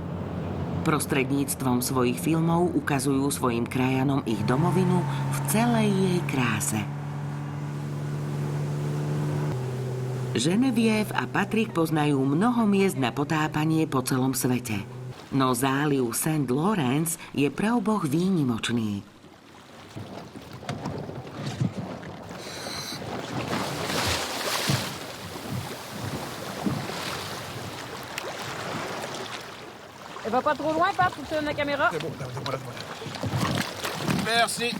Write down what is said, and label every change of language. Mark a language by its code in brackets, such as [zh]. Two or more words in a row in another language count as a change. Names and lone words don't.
[sk] Prostredníctvom svojich filmov ukazujú svojim krajanom ich domovinu v celej jej kráse. Geneviève a Patrick poznajú mnoho miest na potápanie po celom svete. No záliv St. Lawrence je pre oboch výnimočný. [fr] Elle va pas trop loin, Pat, pour que la caméra? C'est bon, donne-moi. Merci.